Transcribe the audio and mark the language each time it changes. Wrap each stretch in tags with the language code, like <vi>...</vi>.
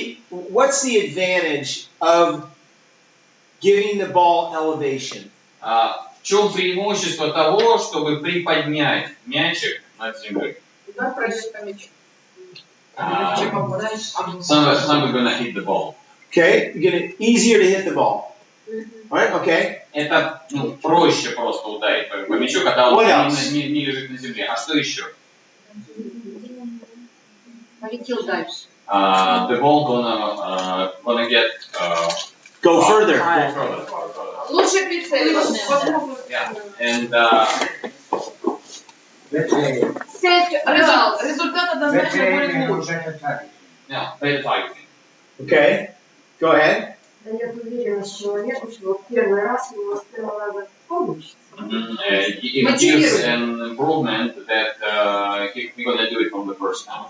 <en>What's the advantage of giving the ball elevation?</en> <ru>В чем преимущество того, чтобы приподнять мячик над землей? Да, пройдет по мячу.</ru> <en>Somebody's gonna hit the ball. Okay, easier to hit the ball. Right? Okay.</en> <ru>Это проще просто ударить по мячу, когда он не лежит на земле. А что еще? Полетел дальше.</ru> <en>The ball gonna get go further.</en> <ru>Лучше прицеливаться.</ru> <en>Yeah. And</en> <ru>результат однозначно будет лучше.</ru> <en>Yeah, better fighting. Okay. Go ahead.</en> <ru>Дает уверенность человеку, что в первый раз его с первого раза получится.</ru> <en>It gives an improvement that he's gonna do it from the first time.</en>